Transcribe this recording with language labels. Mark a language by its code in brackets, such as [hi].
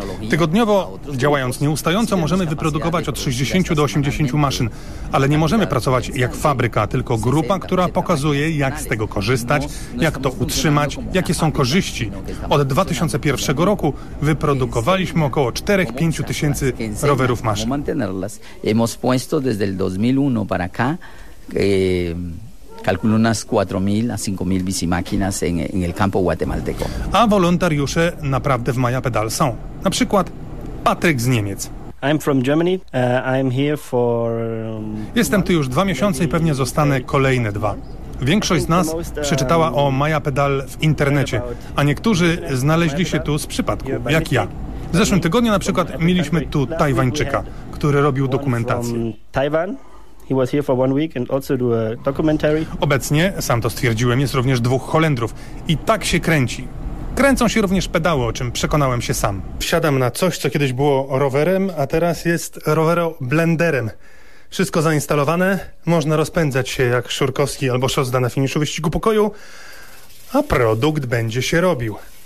[pl] Tygodniowo, działając nieustająco, możemy wyprodukować od 60 do 80 maszyn, ale nie możemy pracować jak fabryka, tylko grupa, która pokazuje, jak z tego korzystać, jak to utrzymać, jakie są korzyści. Od 2001 roku wyprodukowaliśmy około 4-5 tysięcy rowerów maszyn. [es] Hemos puesto desde el 2001 para acá, calculo unas 4.000 a 5.000 bicimáquinas en el campo guatemalteco. [pl] A wolontariusze naprawdę w Maya Pedal są. Na przykład Patryk z Niemiec. [en] I'm from Germany. I'm here for. [pl] Jestem tu już 2 miesiące i pewnie zostanę kolejne 2. Większość z nas przeczytała o Maya Pedal w internecie, a niektórzy znaleźli się tu z przypadku, jak ja. W zeszłym tygodniu na przykład mieliśmy tu Tajwańczyka, który robił dokumentację. [en] Taiwan. He was here for 1 week and also do a documentary. [pl] Obecnie, sam to stwierdziłem, jest również 2 Holendrów i tak się kręci. Kręcą się również pedały, o czym przekonałem się sam. Wsiadam na coś, co kiedyś było rowerem, a teraz jest rowero-blenderem. Wszystko zainstalowane, można rozpędzać się jak Szurkowski albo Szosda na finiszu wyścigu pokoju, a produkt będzie się robił.